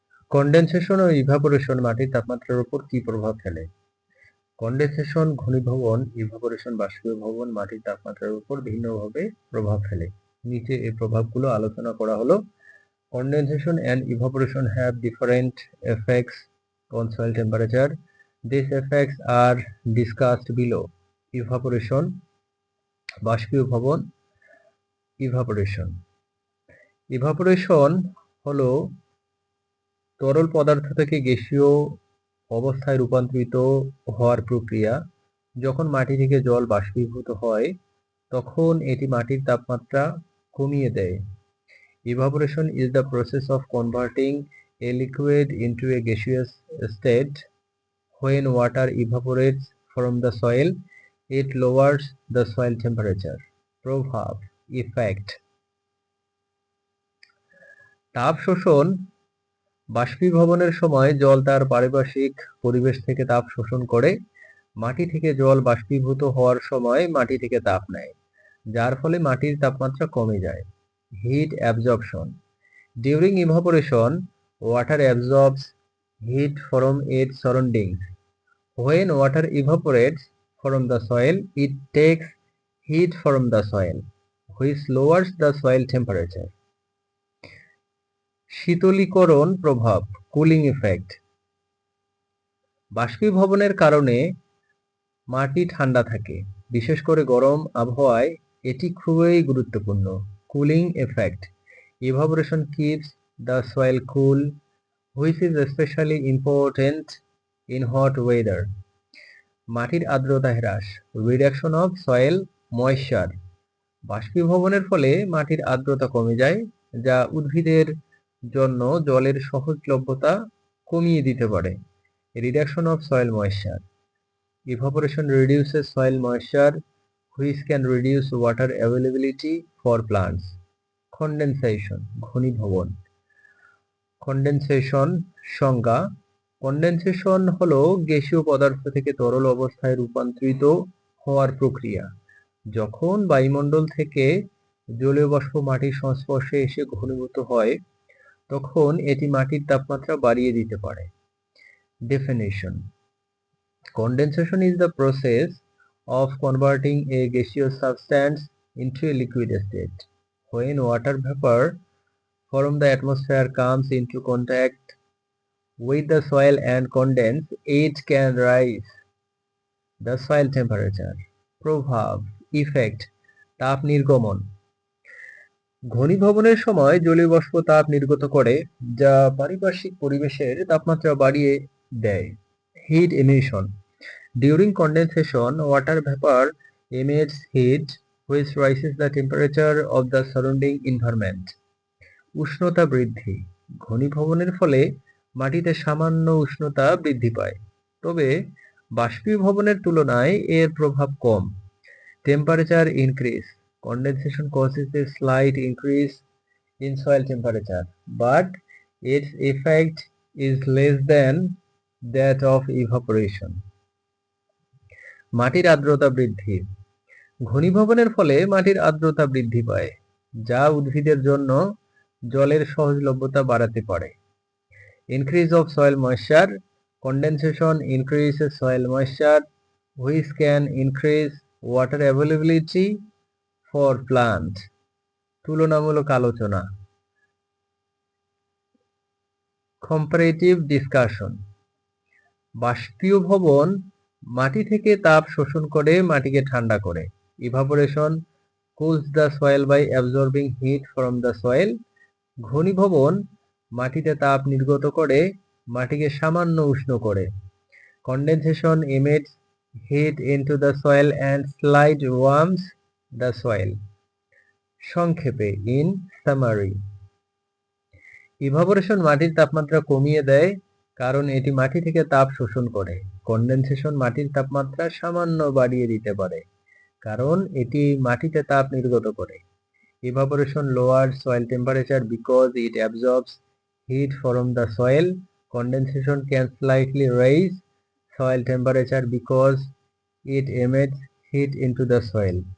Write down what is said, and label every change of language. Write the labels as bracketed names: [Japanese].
[Bangla] Condensation ও evaporation মাটির তাপমাত্রার উপর কি প্রভাব ফেলে? কনডেনসেশন ঘনীভবন, ইভাপোরেশন বাষ্পীভবন মাটির তাপমাত্রার উপর ভিন্নভাবে প্রভাব ফেলে। নিচে এই প্রভাবগুলো আলোচনা করা হলো। [English] Condensation and evaporation have different effects on soil temperature. These effects are discussed below. Evaporation, বাষ্পীভবন, evaporation. [Bangla] Evaporation হলো তরল পদার্থ থেকে গ্যাসীয় অবস্থায় রূপান্তরিত হওয়ার প্রক্রিয়া। যখন মাটি থেকে জল বাষ্পীভূত হয় তখন এটি মাটির তাপমাত্রা কমিয়ে দেয়। [English] Evaporation is the process of converting a liquid into a gaseous state. When water evaporates from the soil, it lowers the soil temperature. [Bangla] প্রভাব, effect. তাপ শোষণ, বাষ্পীভবনের সময় জল তার পারিপার্শ্বিক পরিবেশ থেকে তাপ শোষণ করে। মাটি থেকে জল বাষ্পীভূত হওয়ার সময় মাটি থেকে তাপ নেয়, যার ফলে মাটির তাপমাত্রা কমে যায়। [English] Heat absorption. During evaporation, water absorbs heat from its surroundings. When water evaporates from the soil, it takes heat from the soil, which lowers the soil temperature. [Bangla] শীতলীকরণ প্রভাব, কুলিং ইফেক্ট। বাষ্পীভবনের কারণে মাটি ঠান্ডা থাকে, বিশেষ করে গরম আবহাওয়ায় এটি খুবই গুরুত্বপূর্ণ। [English] Cooling effect. Evaporation keeps the soil cool, which is especially important in hot weather. [Bangla] মাটির আর্দ্রতা হ্রাস, [English] Reduction of soil moisture. [Bangla] বাষ্পীভবনের ফলে মাটির আর্দ্রতা কমে যায়, যা উদ্ভিদের জন্য জলের সহজলভ্যতা কমিয়ে দিতে পারে। [English] Reduction of soil moisture. Evaporation reduces soil moisture, which can reduce water availability for plants. Condensation, ঘনীভবন। [Bangla] Condensation সংজ্ঞা. কনডেনসেশন হলো গ্যাসীয় পদার্থ থেকে তরল অবস্থায় রূপান্তরিত হওয়ার প্রক্রিয়া। যখন বায়ুমণ্ডল থেকে জলীয় বাষ্প মাটির সংস্পর্শে এসে ঘনীভূত হয় তখন এটি মাটির তাপমাত্রা বাড়িয়ে দিতে পারে। [English] Definition. Condensation is the process of converting a gaseous substance into a liquid state. When water vapor from the atmosphere comes into contact with the soil and condense, it can rise the soil temperature. [Bangla] প্রভাব, effect, তাপ নির্গমন। ঘনীভবনের সময় জলীয় বাষ্প তাপ নির্গত করে, যা পারিপার্শ্বিক পরিবেশের তাপমাত্রা বাড়িয়ে দেয়। [English] Heat emission. During condensation, water vapor emits heat, which raises the temperature of the surrounding environment. [Bangla] উষ্ণতা বৃদ্ধি. ঘনীভবনের ফলে মাটিতে সামান্য উষ্ণতা বৃদ্ধি পায়, তবে বাষ্পীভবনের তুলনায় এর প্রভাব কম। [English] Temperature increase. Condensation causes a slight increase in soil temperature, but its effect is less than that of evaporation. [Bangla] মাটির আর্দ্রতা বৃদ্ধি. ঘনীভবনের ফলে মাটির আর্দ্রতা বৃদ্ধি পায়, যা উদ্ভিদের জন্য জলের সহজলভ্যতা বাড়াতে পারে। [English] Increase of soil moisture. Condensation increases soil moisture, which can increase water availability for plants. [Bangla] তুলনামূলক আলোচনা. [English] Comparative discussion. [Bangla] বাষ্পীভবন মাটি থেকে তাপ শোষণ করে মাটিকে ঠান্ডা করে। [English] Evaporation cools the soil by absorbing heat from the soil. [Bangla] ঘনীভবন মাটিতে তাপ নির্গত করে মাটিকে সামান্য উষ্ণ করে। [English] Condensation emits heat into the soil and slightly warms the soil. [Bangla] সংক্ষেপে, [English] in summary, [Bangla] ইভাপোরেশন মাটির তাপমাত্রা কমিয়ে দেয় কারণ এটি মাটি থেকে তাপ শোষণ করে। কনডেনসেশন মাটির তাপমাত্রা সামান্য বাড়িয়ে দিতে পারে কারণ এটি মাটিতে তাপ নির্গত করে। [English] Evaporation lowers soil temperature because it absorbs heat from the soil. Condensation can slightly raise soil temperature because it emits heat into the soil.